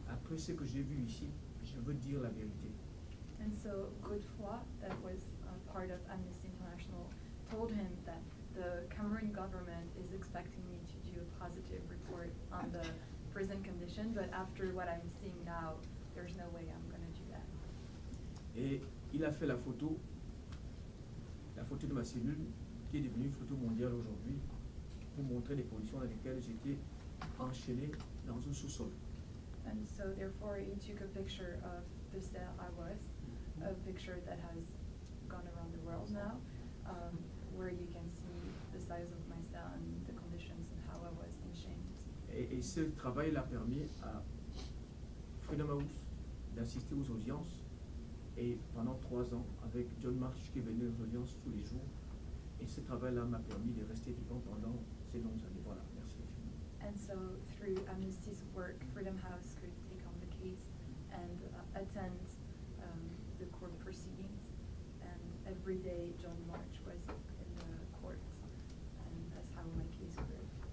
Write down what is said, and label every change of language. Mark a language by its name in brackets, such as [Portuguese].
[French] Après ce que j'ai vu ici, je veux dire la vérité. [English] And so Godefroy, that was part of Amnesty International, told him that the Cameroon government is expecting me to do a positive report on the prison condition, but after what I'm seeing now, there's no way I'm gonna do that. [French] Et il a fait la photo de ma cellule, qui est devenue photo mondiale aujourd'hui, pour montrer les conditions dans lesquelles j'étais enchaîné dans un sous-sol. [English] And so therefore he took a picture of the cell I was, a picture that has gone around the world now, where you can see the size of my cell and the conditions and how I was in chains. [French] Et ce travail a permis à Freedom House d'assister aux audiences. Et pendant 3 ans, avec John March qui est venu aux audiences tous les jours. Et ce travail-là m'a permis de rester vivant pendant ces longues années. Voilà, merci infiniment. [English] And so through Amnesty's work, Freedom House could take on the case and attend the court proceedings. And every day John March was in the court, and that's how my case grew.